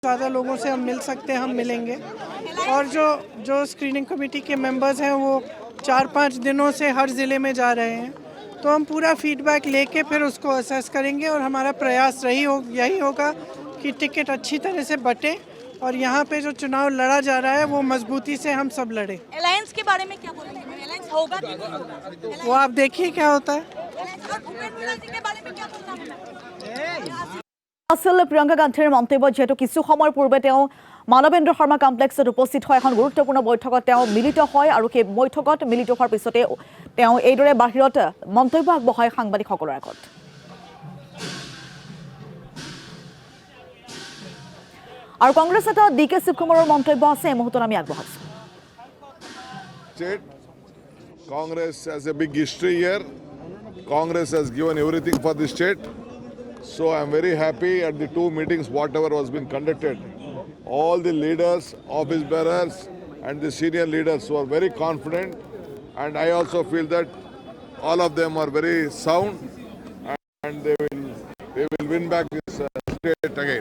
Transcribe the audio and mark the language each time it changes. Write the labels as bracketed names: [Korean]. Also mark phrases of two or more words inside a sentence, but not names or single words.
[Hindi] ज़्यादा लोगों से हम मिल सकते हैं, हम मिलेंगे। और जो [English] screening committee [Hindi] के मेंबर्स हैं वो 4-5 दिनों से हर ज़िले में जा रहे हैं, तो हम पूरा फीडबैक लेके फिर उसको असेस करेंगे और हमारा प्रयास यही होगा कि टिकट अच्छी तरह से बटे और यहाँ पे जो चुनाव लड़ा जा रहा है वो मजबूती से हम सब लड़े। अलायंस के बारे में क्या बोलेंगे? अलायंस होगा कि नहीं होगा? वो आप देखिए क्या होता है। भूपेंद्र सिंह के बारे में क्या बोलना है? [Assamese] আছিল প্ৰিয়ংকা গান্ধীৰ মন্তব্য যেহেতু কিছু সময় পূৰ্বে তেওঁ মানৱেন্দ্ৰ শৰ্মা কমপ্লেক্সত উপস্থিত হয় এখন গুৰুত্বপূৰ্ণ বৈঠকত তেওঁ মিলিত হয় আৰু সেই বৈঠকত মিলিত হোৱাৰ পিছতে তেওঁ এইদৰে বাহিৰত মন্তব্য আগবঢ়ায় সাংবাদিকসকলৰ আগত। আৰু কংগ্ৰেছ নেতা DK শিৱকুমাৰৰ মন্তব্য আছে এই মুহূৰ্তত আমি আগবঢ়াইছো। [English] Congress has a big history here. Congress has given everything for the state. So I'm very happy at the two meetings, whatever was being conducted. All the leaders, office bearers, and the senior leaders were very confident, and I also feel that all of them are very sound, and they will win back this state again.